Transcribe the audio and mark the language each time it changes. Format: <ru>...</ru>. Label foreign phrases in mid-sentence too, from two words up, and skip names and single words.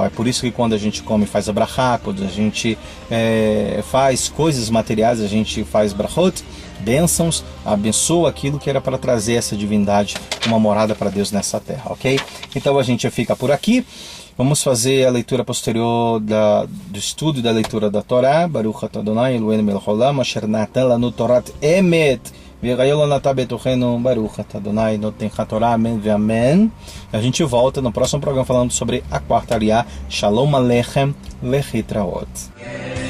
<pt>É por isso que quando a gente come, faz a brachá, quando a gente faz coisas materiais, a gente faz brachot, bênçãos, abençoa aquilo que era para trazer essa divindade, uma morada para Deus nessa terra, ok? Então a gente fica por aqui. Vamos fazer a leitura posterior do estudo da leitura da Torá.</pt> <he>ברוך אתה אדוני אלוהינו מלך העולם אשר נתן לנו תורת אמת וחיי עולם נטע בתוכנו. ברוך אתה אדוני נותן התורה.</he> <pt>Amém e amém. A gente volta no próximo programa falando sobre a quarta aliá.</pt> <he>שלום עליכם להתראות.</he>